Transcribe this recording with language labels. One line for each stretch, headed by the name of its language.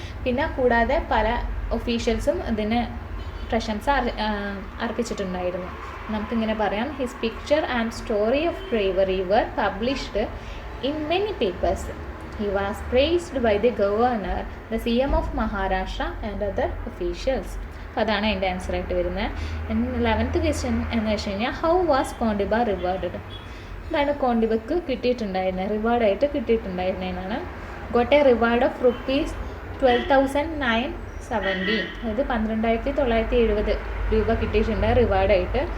Malayalam: പിന്നെ കൂടാതെ പല ഒഫീഷ്യൽസും ഇതിന് പ്രശംസ അർപ്പിച്ചിട്ടുണ്ടായിരുന്നു. നമുക്കിങ്ങനെ പറയാം,
English: His picture and story of bravery were published in many papers. He was praised by the governor, the CM of Maharashtra and other officials.
Malayalam: അപ്പോൾ അതാണ് എൻ്റെ ആൻസർ ആയിട്ട് വരുന്നത്. 11th ക്വസ്റ്റ്യൻ എന്ന് വെച്ച് കഴിഞ്ഞാൽ
English: How was Kondiba rewarded?
Malayalam: എന്താണ് കോണ്ടിബക്ക് കിട്ടിയിട്ടുണ്ടായിരുന്നത്, റിവാർഡായിട്ട് കിട്ടിയിട്ടുണ്ടായിരുന്നതെന്നാണ്.
English: got a reward of ₹12,970,
Malayalam: അതായത് 12,970 രൂപ കിട്ടിയിട്ടുണ്ട് റിവാർഡായിട്ട്.